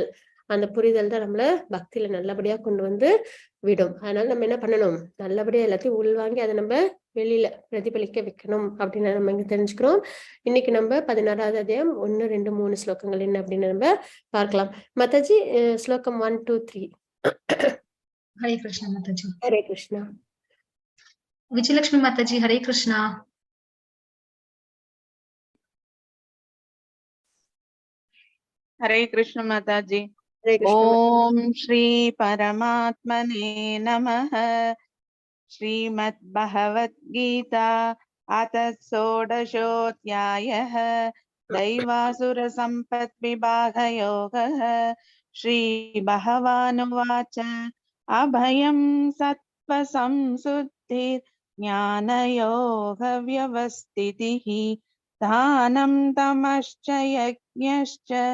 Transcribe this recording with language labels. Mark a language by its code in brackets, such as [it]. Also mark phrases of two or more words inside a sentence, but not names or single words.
[ta] அந்த புரிதல் தான் நம்மள பக்தியில நல்லபடியா கொண்டு விடும். அதனால நம்ம என்ன பண்ணணும், நல்லபடியா எல்லாத்தையும் உள்வாங்கி அதை நம்ம வெளியில பிரதிபலிக்க வைக்கணும் அப்படின்னு நம்ம இங்க தெரிஞ்சுக்கிறோம். இன்னைக்கு நம்ம 16வது அத்தியாயம் 1 2 3 ஸ்லோகங்கள் என்ன அப்படின்னு நம்ம பார்க்கலாம். மாதாஜி, ஸ்லோகம் 1 2 3. [hi] हरे कृष्णा माताजी। हरे कृष्णा. विजयलक्ष्मी माताजी, हरे कृष्णा। हरे कृष्ण माताजी। हरे कृष्ण. [sa] ओम श्री परमात्मने नमः। श्रीमद् भगवद गीता अथ षोडशोऽध्यायः दैवासुर संपत् विभाग योगः। श्री भगवानुवाच अभयं सत्त्व संशुद्धि ज्ञानयोग व्यवस्थितिः दानं तमश्च यज्ञश्च